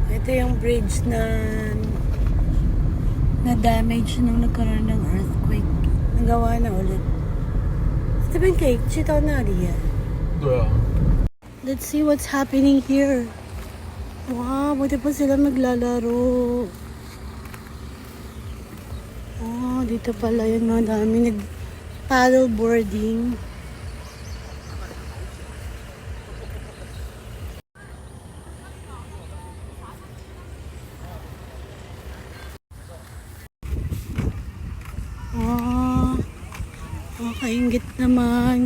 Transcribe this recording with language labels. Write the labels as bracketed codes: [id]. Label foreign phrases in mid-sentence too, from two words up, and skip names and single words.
[tl] Ito yung bridge na damage nung nagkaroon ng earthquake. Nagawa na ulit. [zh] 这边可以去到那里耶。对啊。 [en] Let's see what's happening here. [tl] Wow, buti pa sila maglalaro. Oh, dito pala yung mga dami [en] nag-paddle boarding. [tl] Oh, kainggit naman.